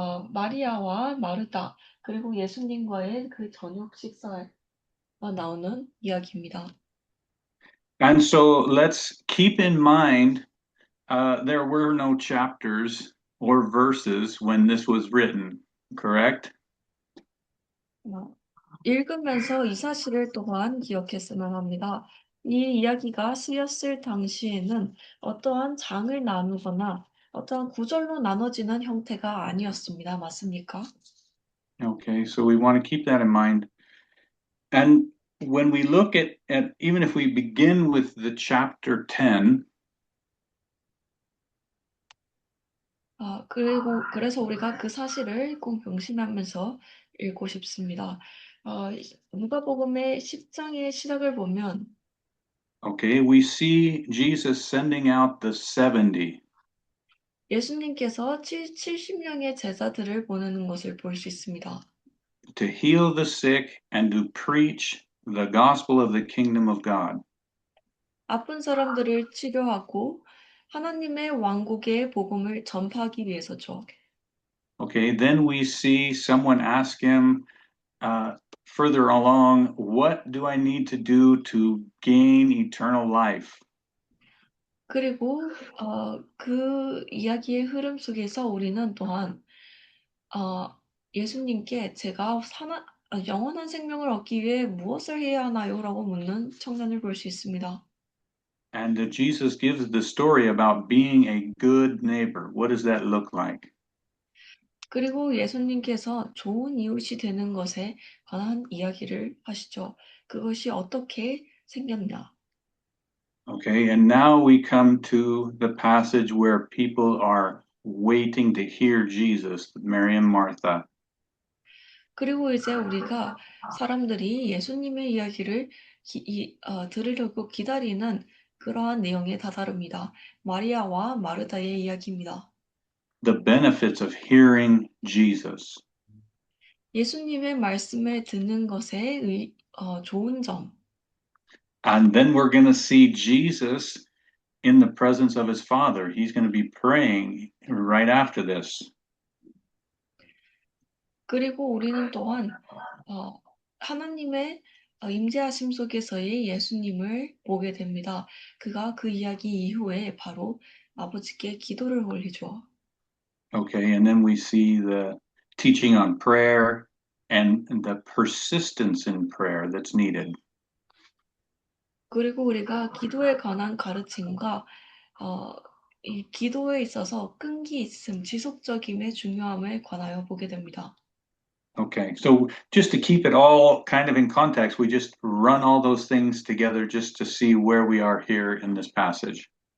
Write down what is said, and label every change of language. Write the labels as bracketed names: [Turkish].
[Korean] 마리아와 마르다 그리고 예수님과의 그 저녁 식사가 나오는 이야기입니다. [English] And so let's keep in mind there were no chapters or verses when this was written, correct? [Korean] 읽으면서 이 사실을 또한 기억했으면 합니다. 이 이야기가 쓰였을 당시에는 어떠한 장을 나누거나 어떠한 구절로 나눠지는 형태가 아니었습니다. 맞습니까? [English] Okay, so we want to keep that in mind. And when we look at even if we begin with the chapter 10, [Korean] 그래서 우리가 그 사실을 꼭 명심하면서 읽고 싶습니다. 누가복음의 10장의 시작을 보면 [English] okay, we see Jesus sending out the 70. [Korean] 예수님께서 70명의 제자들을 보내는 것을 볼 수 있습니다. [English] To heal the sick and to preach the gospel of the kingdom of God. [Korean] 아픈 사람들을 치료하고 하나님의 왕국의 복음을 전파하기 위해서죠. [English] Okay, then we see someone ask him further along, what do I need to do to gain eternal life? [Korean] 그리고 그 이야기의 흐름 속에서 우리는 또한 예수님께 영원한 생명을 얻기 위해 무엇을 해야 하나요? 라고 묻는 청년을 볼 수 있습니다. [English] And Jesus gives the story about being a good neighbor. What does that look like? [Korean] 그리고 예수님께서 좋은 이웃이 되는 것에 관한 이야기를 하시죠. 그것이 어떻게 생겼냐? [English] Okay, and now we come to the passage where people are waiting to hear Jesus, Mary and Martha. [Korean] 그리고 이제 우리가 사람들이 예수님의 이야기를 들으려고 기다리는 그러한 내용에 다다릅니다. 마리아와 마르다의 이야기입니다. [English] The benefits of hearing Jesus. [Korean] 예수님의 말씀을 듣는 것의 좋은 점. [English] And then we're going to see Jesus in the presence of his Father. He's going to be praying right after this. [Korean] 그리고 우리는 또한 하나님의 임재하심 속에서의 예수님을 보게 됩니다. 그가 그 이야기 이후에 바로 아버지께 기도를 올리죠. [English] Okay, and then we see the teaching on prayer and the persistence in prayer that's needed. [Korean] 그리고 우리가 기도에 관한 가르침과 어, 이 기도에 있어서 끈기 있음, 지속적임의 중요함을 관하여 보게 됩니다. [English] Okay, so just to keep it all kind of in context, we just run all those things together just to see where we are here in this passage.